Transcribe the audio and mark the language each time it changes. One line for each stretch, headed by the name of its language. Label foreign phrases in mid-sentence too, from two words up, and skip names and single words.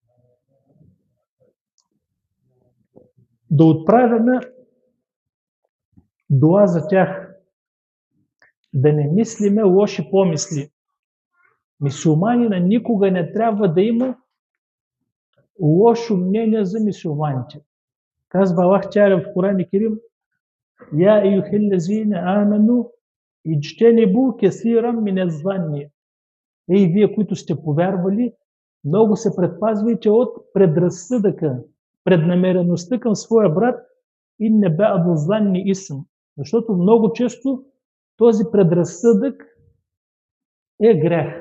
Bulgarian: Да отправяме дуа за тях. Да не мислиме лоши помисли. Мюсюлманина никога не трябва да има лошо мнение за мюсюлманите. Казва Аллах Тяля в Коран Керим:
Arabic: يا أيها الذين آمنوا اجتنبوا كثيرا من الظن.
Bulgarian: Ей, вие, които сте повярвали, много се предпазвайте от предразсъдъка, преднамереността към своя брат и
Arabic: إن بعض الظن إثم.
Bulgarian: Защото много често този предразсъдък е грех.